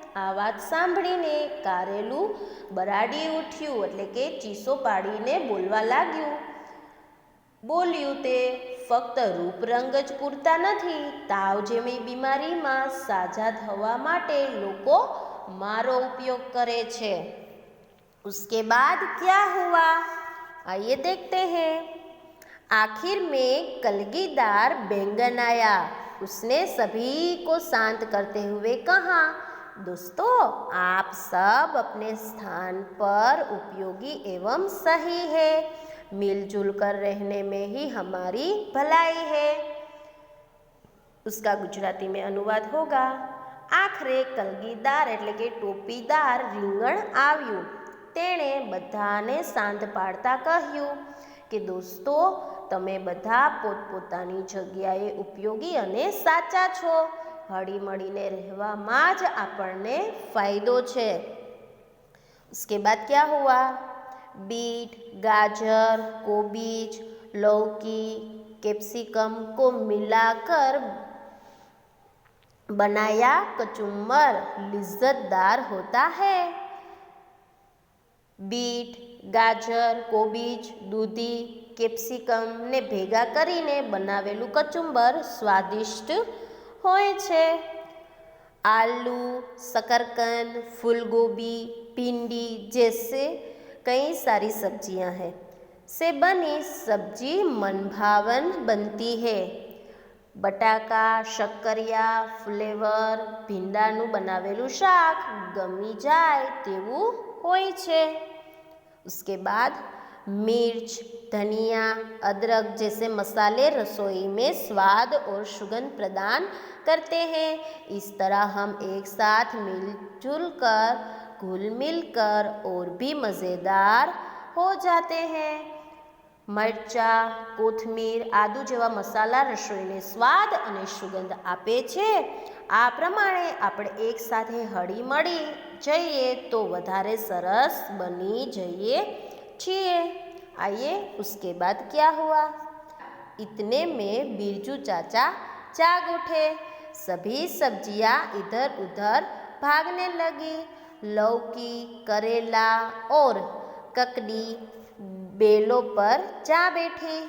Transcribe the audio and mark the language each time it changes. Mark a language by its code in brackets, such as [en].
[gu] આ વાત સાંભળીને કારેલું બરાડી ઉઠ્યું એટલે કે ચીસો પાડીને બોલવા લાગ્યું. બોલ્યું તે ફક્ત રૂપરંગ જ પૂરતા નથી. તાવ જેવી બીમારીમાં સાજા થવા માટે લોકો મારો ઉપયોગ કરે છે. [hi] उसके बाद क्या हुआ. आइए देखते हैं. आखिर में कलगीदार बैंगन आया. उसने सभी को शांत करते हुए कहा दोस्तों आप सब अपने स्थान पर उपयोगी एवं सही है. मिलजुल कर रहने में ही हमारी भलाई है. उसका गुजराती में अनुवाद होगा [gu] आखरे कलगीदार એટલે કે ટોપીદાર રીંગણ આવ્યું. તેણે બધાને શાંત પાડતા કહ્યું કે દોસ્તો તમે બધા પોતપોતાની જગ્યાએ ઉપયોગી અને સાચા છો. હળીમળીને રહેવામાં જ આપણને ફાયદો છે. [hi] उसके बाद क्या हुआ. बीट गाजर कोबीज लौकी कैप्सिकम को मिलाकर बनाया कचुम्बर लिज्जतदार होता है. [gu] बीट गाजर कोबीज દૂધી કેપ્સિકમને ભેગા કરીને બનાવેલું કચુંબર સ્વાદિષ્ટ હોય છે. [hi] आलू शकरकंद फूलगोभी भिंडी जैसे कई सारी सब्जियां हैं से बनी सब्जी मनभावन बनती है. [gu] बटाका शक्करिया फ्लेवर भींडाનું બનાવેલું શાક ગમી જાય તેવું હોય છે. [hi] उसके बाद मिर्च धनिया अदरक जैसे मसाले रसोई में स्वाद और सुगंध प्रदान करते हैं. इस तरह हम एक साथ मिलजुल कर घुल मिल कर और भी मज़ेदार हो जाते हैं. [gu] मरचा कोथमीर आदू જેવા મસાલા રસોઈને સ્વાદ અને સુગંધ આપે છે. આ પ્રમાણે આપણે એક સાથે હળી મળી જઈએ તો વધારે સરસ બની જઈએ છીએ। [hi] आइए उसके बाद क्या हुआ। इतने में बिरजू चाचा जाग उठे। सभी सब्जियां इधर उधर भागने लगी। लौकी, करेला और ककड़ी बेलों पर जा बैठी।